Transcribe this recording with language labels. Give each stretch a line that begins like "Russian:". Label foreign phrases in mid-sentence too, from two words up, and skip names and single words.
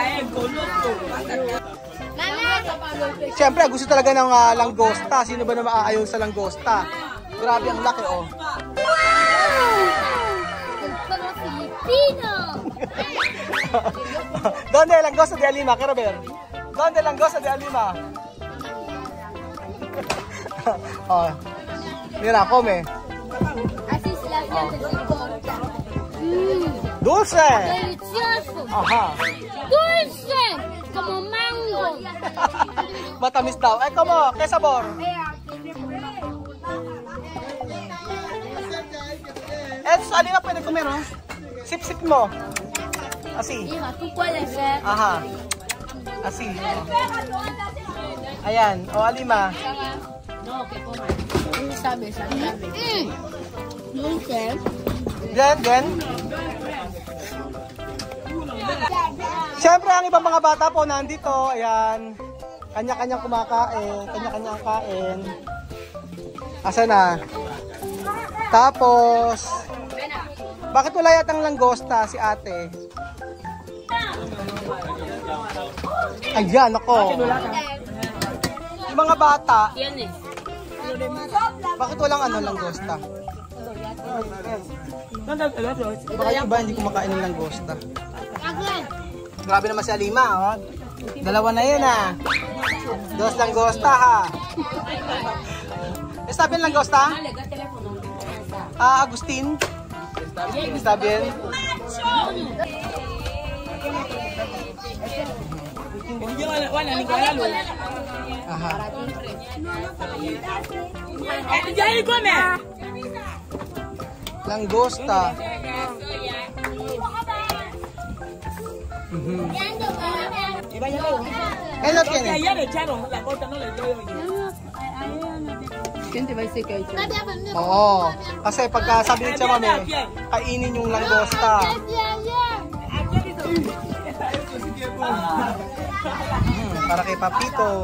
Filipino: Siyempre, gusto talaga ng langgosta. Sino ba na maaayaw sa langgosta? Grabe ang laki, oh. Mga Filipino.
Spanish: Donde langgosta de Alima, Kerober? Donde langgosta de Alima? Oh. Mira, come. Así se la importa. Dulce. Delicioso. Aha. Dulce. Como mango.
Filipino: Matamis daw. Ay,
Spanish: como, ¿qué sabor?
Filipino: Eto, Alima, pwede comer, oh. Sip-sip mo.
Spanish: Así. Hija, ¿tú puedes ser?
Filipino: Aha. Así. Ayan. O, Alima.
Spanish: Sabe. Dulce.
English: Then.
Filipino: Siyempre, ang ibang mga bata po nandito. Ayan. Kanya-kanyang kumakain. Kanya-kanyang kain. Asa na? Tapos, bakit wala yatang langgosta si ate? Ayan, ako. Yung mga bata, bakit walang langgosta? Baka yung iba hindi kumakain ng langgosta. Grabe naman si Alima, oh. Dalawa na yun, ha. 2 langgosta, ha.
Spanish: Está bien
Filipino: langgosta?
Spanish: Agustin? Está bien? Aha.
Filipino: Langgosta.
Spanish: Él lo tiene.
Filipino: Oo. Kasi pagka sabi ni Tia Mami, kainin yung langgosta. Para kay Papito.